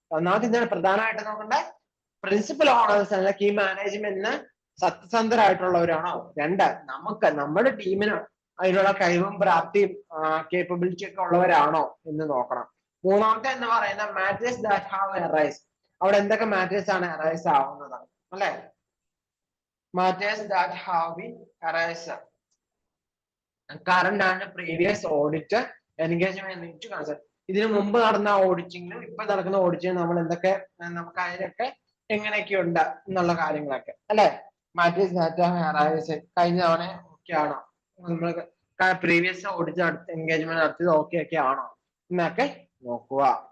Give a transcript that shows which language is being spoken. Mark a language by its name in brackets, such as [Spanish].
[Malayalam] ഒന്നാമത് എന്താണ് പ്രധാനമായിട്ട് നോക്കണ്ടേ, പ്രിൻസിപ്പൽ ഓണേഴ്സ് അല്ല കീ മാനേജ്മെന്റിന് സത്യസന്ധരായിട്ടുള്ളവരാണോ. രണ്ട്, നമ്മുടെ ടീമിന് അതിനുള്ള കഴിവും പ്രാപ്തിയും കേപ്പബിലിറ്റി ഒക്കെ ഉള്ളവരാണോ എന്ന് നോക്കണം. മൂന്നാമത്തെ എന്ന് പറയുന്നത് [English] Matters that have arise. [Malayalam] അവിടെ എന്തൊക്കെ മാറ്റേഴ്സ് ആണ് അറൈസ് ആവുന്നത് അല്ലെ, [English] matters that have been arised current and previous audit engagement to concern. [Malayalam] ഇതിനു മുമ്പ് നടന്ന ഓഡിറ്റിങ്ങിലും ഇപ്പൊ നടക്കുന്ന ഓഡിറ്റിങ് നമ്മൾ എന്തൊക്കെ നമുക്ക് അതിനൊക്കെ എങ്ങനെയൊക്കെ ഉണ്ട് എന്നുള്ള കാര്യങ്ങളൊക്കെ അല്ലെ. [English] matters that have arise, [Malayalam] കഴിഞ്ഞ തവണ ഓക്കെ ആണോ, നമ്മൾ പ്രീവിയസ് ഓഡിറ്റ് എൻഗേജ്മെന്റ് നടത്തിയത് ഓക്കെ ആണോ എന്നൊക്കെ നോക്കുക.